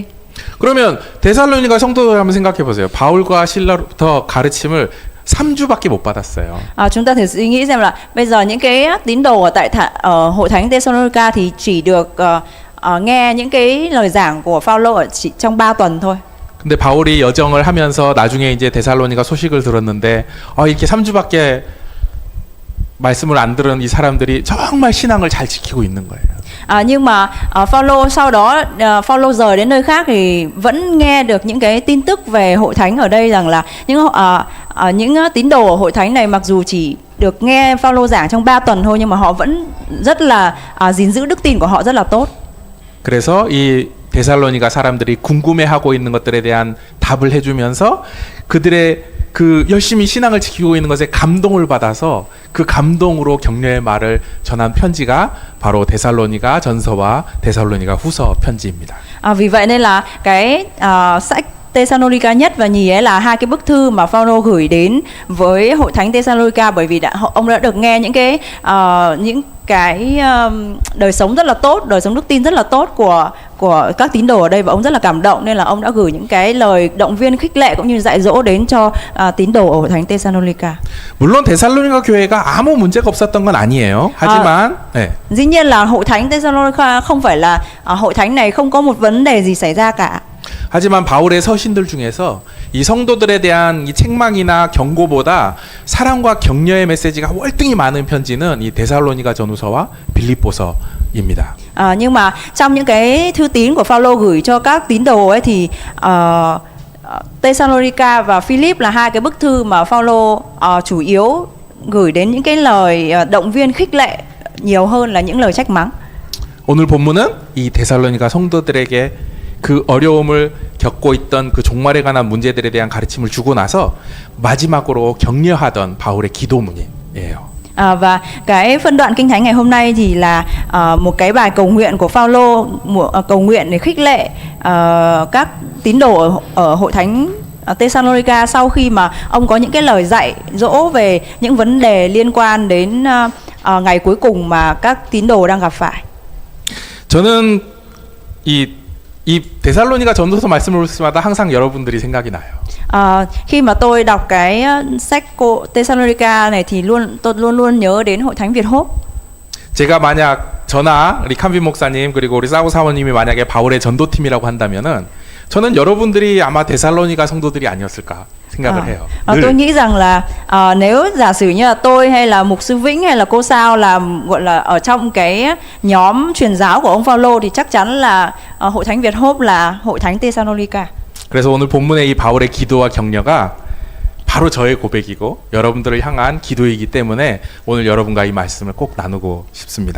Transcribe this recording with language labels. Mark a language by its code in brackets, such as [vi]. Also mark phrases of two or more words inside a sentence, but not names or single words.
[ko] 그러면 데살로니가 성도들 한번 생각해 보세요. 바울과 실라로부터 가르침을 3주밖에 못 받았어요. [vi] Chúng ta thử suy nghĩ xem là bây giờ những cái tín đồ ở tại hội thánh Thessalonica thì chỉ được nghe những cái lời giảng của Phaolô ở chỉ trong 3 tuần thôi. [ko] 근데 바울이 여정을 하면서 나중에 이제 데살로니가 소식을 들었는데 이렇게 3주밖에 말씀을 안 들은 이 사람들이 정말 신앙을 잘 지키고 있는 거예요. [vi] Nhưng mà Phaolô sau đó Phaolô rời đến nơi khác thì vẫn nghe được những cái tin tức về hội thánh ở đây, rằng là những tín đồ ở hội thánh này mặc dù chỉ được nghe Phaolô giảng trong 3 tuần thôi, nhưng mà họ vẫn rất là gìn giữ đức tin của họ rất là tốt. [ko] 그래서 이 데살로니가 사람들이 궁금해하고 있는 것들에 대한 답을 해주면서 그들의 그 열심히 신앙을 지키고 있는 것에 감동을 받아서 그 감동으로 격려의 말을 전한 편지가 바로 데살로니가 전서와 데살로니가 후서 편지입니다. [vi] Vì vậy nên là cái sách Thessalonica nhất và nhì ấy là hai cái bức thư mà Phaolô gửi đến với hội thánh Thessalonica, bởi vì ông đã được nghe những cái đời sống rất là tốt, đời sống đức tin rất là tốt của các tín đồ ở đây, và ông rất là cảm động nên là ông đã gửi những cái lời động viên khích lệ cũng như dạy dỗ đến cho tín đồ ở hội thánh Thessalonica. [ko] 물론 데살로니가 교회가 아무 문제가 없었던 건 아니에요. 하지만 [vi] dĩ nhiên là hội thánh Thessalonica không phải là hội thánh này không có một vấn đề gì xảy ra cả. [ko] 하지만 바울의 서신들 중에서 이 성도들에 대한 이 책망이나 경고보다 사랑과 격려의 메시지가 월등히 많은 편지는 이 데살로니가 전후서와 빌립보서 입니다. [vi] Nhưng mà trong những cái thư tín của Phaolô gửi cho các tín đồ ấy thì Thessalonica và Philip là hai cái bức thư mà Phaolô chủ yếu gửi đến những cái lời động viên khích lệ nhiều hơn là những lời trách mắng. [ko] 오늘 본문은 이 데살로니가 성도들에게 그 어려움을 겪고 있던 그 종말에 관한 문제들에 대한 가르침을 주고 나서 마지막으로 격려하던 바울의 기도문이에요. [vi] Và cái phân đoạn kinh thánh ngày hôm nay thì là một cái bài cầu nguyện của Phaolô, cầu nguyện để khích lệ các tín đồ ở hội thánh Thessalonica sau khi mà ông có những cái lời dạy dỗ về những vấn đề liên quan đến ngày cuối cùng mà các tín đồ đang gặp phải. [ko] 저는 이 데살로니가 전도서 말씀을 볼 때마다 항상 여러분들이 생각이 나요. [vi] Khi mà tôi đọc cái sách của Thessalonica này thì tôi luôn nhớ đến hội thánh Việt Hốt. [ko] 제가 만약 저나 우리 칸빈 목사님 그리고 우리 사고 사모님이 만약에 바울의 전도팀이라고 한다면은 저는 여러분들이 아마 데살로니가 성도들이 아니었을까 생각을 해요. [vi] Tôi nghĩ rằng là nếu giả sử như là tôi hay là mục sư Vĩnh hay là cô Sao là gọi là ở trong cái nhóm truyền giáo của ông Phaolô thì chắc chắn là hội thánh Việt Hốt là hội thánh Thessalonica. [ko] 그래서 오늘 본문의 이 바울의 기도와 격려가 바로 저의 고백이고 여러분들을 향한 기도이기 때문에 오늘 여러분과 이 말씀을 꼭 나누고 싶습니다.